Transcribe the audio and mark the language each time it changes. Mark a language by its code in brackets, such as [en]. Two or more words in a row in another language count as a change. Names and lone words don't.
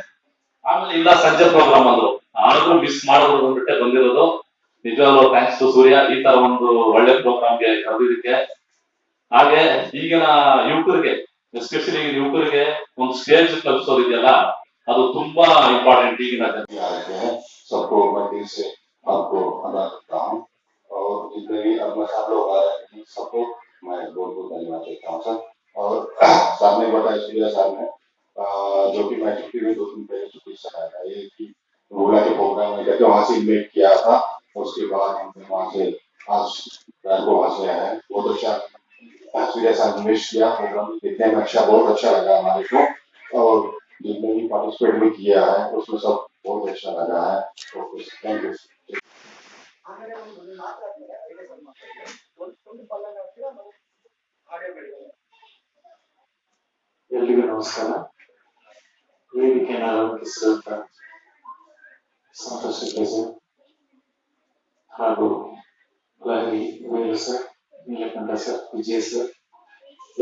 [kn] ಆಮೇಲೆ ಇಲ್ಲ ಸಂಜೆ ಪ್ರೋಗ್ರಾಮ್ ಅಂದ್ರು, ಆದ್ರೂ ಮಿಸ್ ಮಾಡೋದು ಬಂದ್ಬಿಟ್ಟೆ ಬಂದಿರೋದು. ನಿಜವಾಗ್ಲೂ [en] Thanks to [kn] ಸೂರ್ಯ ಈ ತರ ಒಂದು ಒಳ್ಳೆ ಪ್ರೋಗ್ರಾಮ್ಗೆ ಕರೆದಿದ್ದಕ್ಕೆ. ಹಾಗೆ ಈಗಿನ ಯುವಕರಿಗೆ, ಎಸ್ಪೆಷಲಿ ಯುವಕರಿಗೆ ಒಂದು ಸ್ಟೇಜ್ ಕಲ್ಪಿಸೋದಿದೆಯಲ್ಲ, ಅದು ತುಂಬಾ इंपॉर्टेंट ಈಗಿನ [hi] सबको मैं दिल से आपको अदा करता हूँ और जितने भी अपने साथ लोग आ रहे हैं सबको मैं बहुत बहुत धन्यवाद देता हूँ सर। और साहब ने बताया सूर्या साहब ने जो कि मैं छुट्टी में 2 दिन पहले छुट्टी से आया था, ये कि भोला के प्रोग्राम में जाके वहाँ से इन्वाइट किया था, उसके बाद हमने वहाँ से आज रात को वहाँ से आया है। बहुत अच्छा सूर्या साहब ने विश किया, प्रोग्राम देखने में अच्छा, बहुत अच्छा लगा हमारे को, और जितने भी पार्टिसिपेट भी किया है उसमें सब बहुत अच्छा लगा है। [en] Thank you. [kn] ಎಲ್ರಿಗೂ ನಮಸ್ಕಾರ. ವೇದಿಕೆಯನ್ನು ಅಲಂಕರಿಸಿದಂತ ಸಂತೋಷ್ ಸರ್ ಹಾಗೂ ಲಹರಿ ವೇಲು ಸರ್, ನೀಲಕಂಠ ಸರ್, ವಿಜಯ್ ಸರ್,